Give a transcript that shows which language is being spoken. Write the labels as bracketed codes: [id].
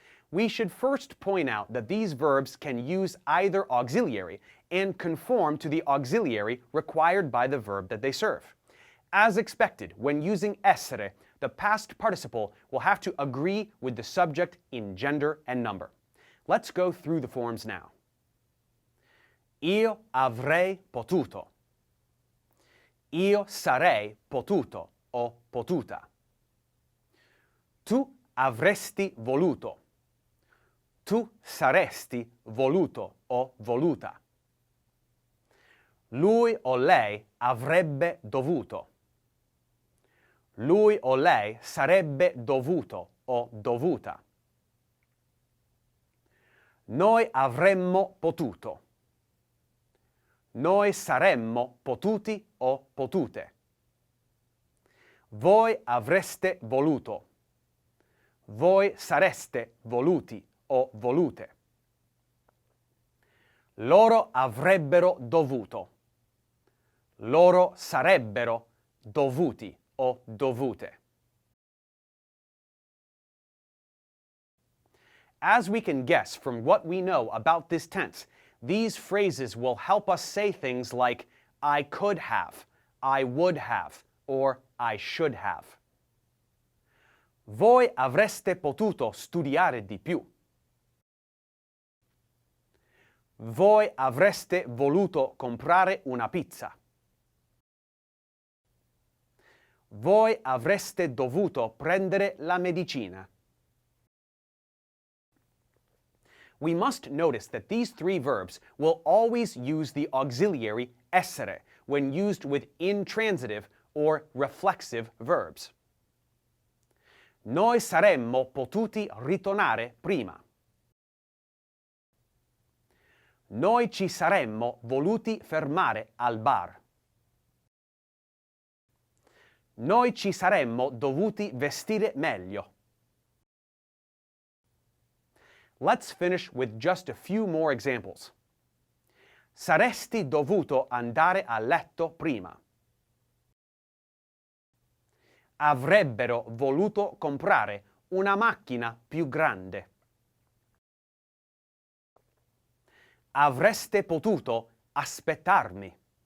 [en] We should first point out that these verbs can use either auxiliary and conform to the auxiliary required by the verb that they serve. As expected, when using essere, the past participle will have to agree with the subject in gender and number. Let's go through the forms now. [it] Io avrei potuto. Io sarei potuto o potuta. Tu avresti voluto. Tu saresti voluto o voluta. Lui o lei avrebbe dovuto. Lui o lei sarebbe dovuto o dovuta. Noi avremmo potuto. Noi saremmo potuti o potute. Voi avreste voluto. Voi sareste voluti o volute. Loro avrebbero dovuto. Loro sarebbero dovuti o dovute. [en] As we can guess from what we know about this tense, these phrases will help us say things like I could have, I would have, or I should have. [it] Voi avreste potuto studiare di più. Voi avreste voluto comprare una pizza. Voi avreste dovuto prendere la medicina. [en] We must notice that these three verbs will always use the auxiliary essere when used with intransitive or reflexive verbs. [it] Noi saremmo potuti ritornare prima. Noi ci saremmo voluti fermare al bar. Noi ci saremmo dovuti vestire meglio. [en] Let's finish with just a few more examples. [it] Saresti dovuto andare a letto prima. Avrebbero voluto comprare una macchina più grande. Avreste potuto aspettarmi.